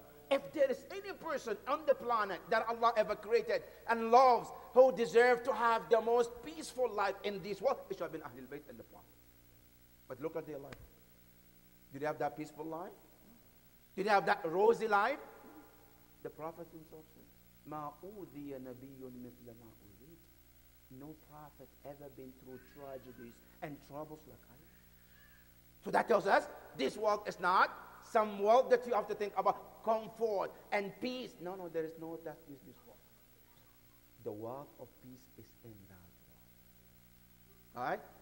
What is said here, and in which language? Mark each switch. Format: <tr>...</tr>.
<en>If there is any person on the planet that Allah ever created and loves, who deserve to have the most peaceful life in this world, it should have been Ahlul Bayt and the Prophet. But look at their life. Did they have that peaceful life? Did they have that rosy life? The Prophet himself said,</en> <ar>مَا أُوذِيَ نَبِيٌّ مِثْلَ مَا أُوذِيتُ.</ar> <en>No prophet ever been through tragedies and troubles like I. So that tells us this world is not some world that you have to think about comfort and peace. No, there is no that is this world. The world of peace is in that world. All right?</en>